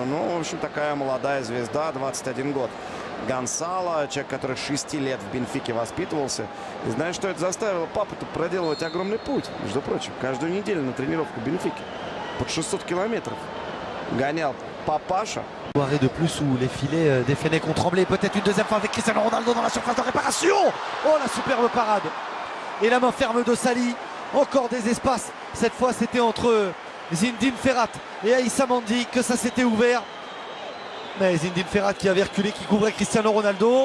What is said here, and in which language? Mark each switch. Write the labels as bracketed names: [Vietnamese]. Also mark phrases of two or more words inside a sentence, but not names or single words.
[Russian] Ну, в общем, такая молодая звезда, 21 год. Гонсало, человек, который 6 лет в Бенфике воспитывался. И знаешь, что это заставило папу-то проделывать огромный путь? Между прочим, каждую неделю на тренировку Бенфики. Под 600 километров гонял папаша. [French] Soirée de plus où les filets des Fennecs ont tremblé. Peut-être une deuxième fois avec Cristiano Ronaldo dans la surface de réparation. Oh, la superbe parade. Et la main ferme de Sali. Encore des espaces. Cette fois, c'était entre Zinedine Ferrat et Aïssa Mandi que ça s'était ouvert. Mais Zinedine Ferrat qui avait reculé, qui couvrait Cristiano Ronaldo.